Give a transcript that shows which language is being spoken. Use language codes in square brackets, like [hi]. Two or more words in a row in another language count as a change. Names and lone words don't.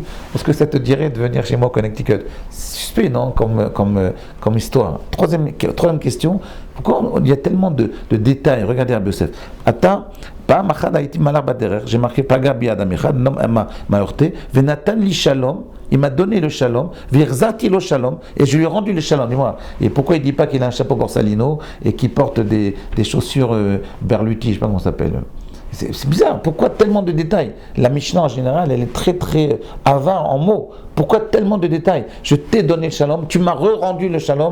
[fr] Est-ce que ça te dirait de venir chez moi au Connecticut? C'est suspect, non, comme histoire. Troisième question, pourquoi il y a tellement de détails? Regardez Rabbi Yosef. J'ai marqué [he] פגע בי אדם אחד, [fr] un homme m'a heurté, [he] ונתן לי שלום, [fr] il m'a donné le shalom, [he] והחזרתי לו שלום, [fr] et je lui ai rendu le shalom. Dis-moi, et pourquoi il ne dit pas qu'il a un chapeau Borsalino et qu'il porte des chaussures Berluti, je ne sais pas comment ça s'appelle. C'est bizarre, pourquoi tellement de détails? La Mishnah en général, elle est très avare en mots. Pourquoi tellement de détails? Je t'ai donné le shalom, tu m'as rendu le shalom.